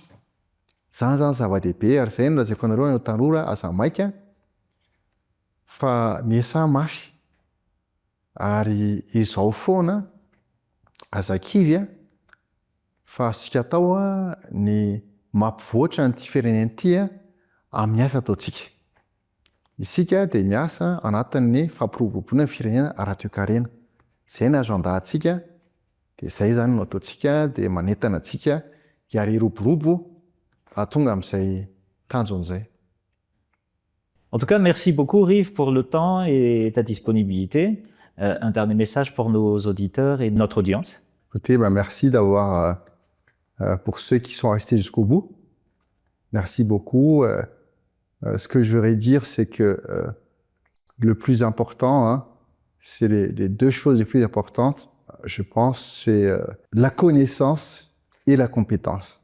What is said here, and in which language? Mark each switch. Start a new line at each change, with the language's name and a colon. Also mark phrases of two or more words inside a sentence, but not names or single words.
Malagasy: Zany zany zava-dehibe ary zay no lazaiko anareo ny tanora aza maika fa miasa mafy ary izao foana azakivy fa azontsika atao ny mampivoatra an'ity firenena ity amin'ny asa ataontsika. Isika de miasa anatin'ny fampiroboroboana ny firenena ara-toe-karena. Zay no azo andahantsika de zay zany no ataontsika de manentana antsika hiary iroborobo tonga amin'izay tanjon'izay.
French: En tout cas, merci beaucoup Rive pour le temps et ta disponibilité. Un dernier message pour nos auditeurs et notre audience. Écoutez, merci d'avoir, pour ceux qui sont restés jusqu'au bout, merci beaucoup. Ce que je voudrais dire, c'est que le plus important, c'est les deux choses les plus importantes, je pense, c'est la connaissance et la compétence.